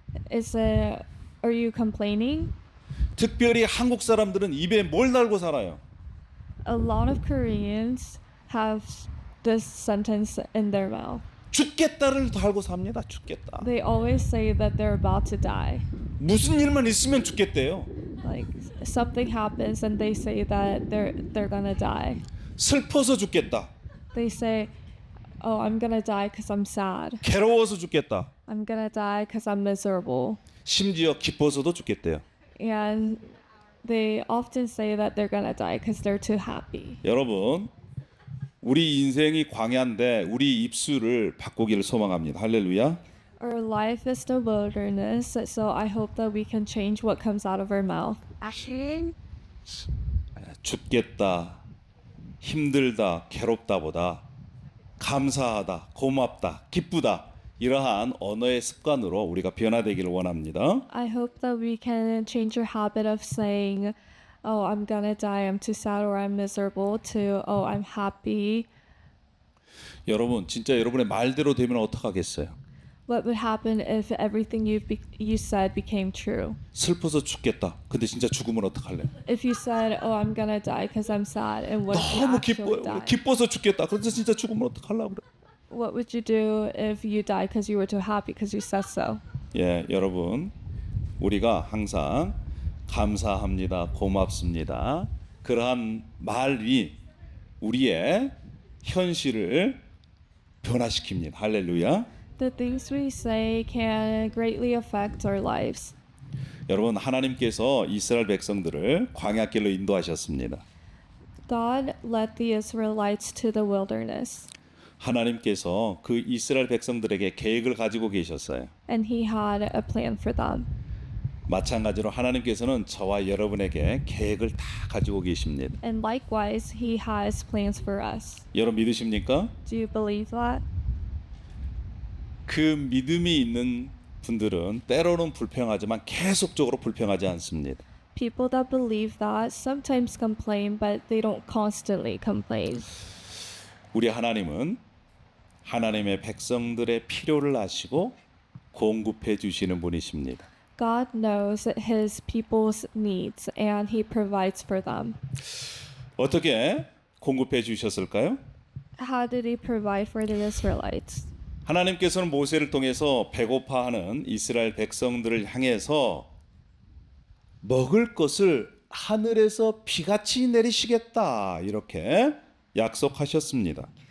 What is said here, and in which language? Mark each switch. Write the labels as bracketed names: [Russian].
[English] Is it, are you complaining? [Korean] 특별히 한국 사람들은 입에 뭘 달고 살아요? [English] A lot of Koreans have this sentence in their mouth. [Korean] 죽겠다를 달고 삽니다. 죽겠다. [English] They always say that they're about to die. [Korean] 무슨 일만 있으면 죽겠대요. [English] Like something happens and they say that they're gonna die. [Korean] 슬퍼서 죽겠다. [English] They say, "Oh, I'm gonna die because I'm sad. [Korean] 괴로워서 죽겠다. [English] I'm gonna die because I'm miserable." [Korean] 심지어 기뻐서도 죽겠대요. [English] And they often say that they're gonna die because they're too happy. [Korean] 여러분, 우리 인생이 광야인데 우리 입술을 바꾸기를 소망합니다. 할렐루야. [English] Our life is the wilderness, so I hope that we can change what comes out of our mouth. [Korean] 죽겠다, 힘들다, 괴롭다보다 감사하다, 고맙다, 기쁘다 이러한 언어의 습관으로 우리가 변화되기를 원합니다. [English] I hope that we can change your habit of saying, "Oh, I'm gonna die, I'm too sad, or I'm miserable," to, "Oh, I'm happy." [Korean] 여러분, 진짜 여러분의 말대로 되면 어떡하겠어요? [English] What would happen if everything you said became true? [Korean] 슬퍼서 죽겠다. 근데 진짜 죽으면 어떡할래? [English] If you said, "Oh, I'm gonna die because I'm sad," and what if you [Korean] 너무 [English] actually die? [Korean] 기뻐서 죽겠다. 그런데 진짜 죽으면 어떡하려고 그래? [English] What would you do if you died because you were too happy because you said so? [Korean] 예, 여러분, 우리가 항상 감사합니다, 고맙습니다. 그러한 말이 우리의 현실을 변화시킵니다. 할렐루야. [English] The things we say can greatly affect our lives. [Korean] 여러분, 하나님께서 이스라엘 백성들을 광야길로 인도하셨습니다. [English] God led the Israelites to the wilderness, [Korean] 하나님께서 그 이스라엘 백성들에게 계획을 가지고 계셨어요. [English] and He had a plan for them. [Korean] 마찬가지로 하나님께서는 저와 여러분에게 계획을 다 가지고 계십니다. [English] And likewise, He has plans for us. [Korean] 여러분 믿으십니까? [English] Do you believe that? [Korean] 그 믿음이 있는 분들은 때로는 불평하지만 계속적으로 불평하지 않습니다. [English] People that believe that sometimes complain, but they don't constantly complain. [Korean] 우리 하나님은 하나님의 백성들의 필요를 아시고 공급해 주시는 분이십니다. [English] God knows His people's needs, and He provides for them. [Korean] 어떻게 공급해 주셨을까요? [English] How did He provide for the Israelites? [Korean] 하나님께서는 모세를 통해서 배고파하는 이스라엘 백성들을 향해서 먹을 것을 하늘에서 비같이 내리시겠다 이렇게 약속하셨습니다.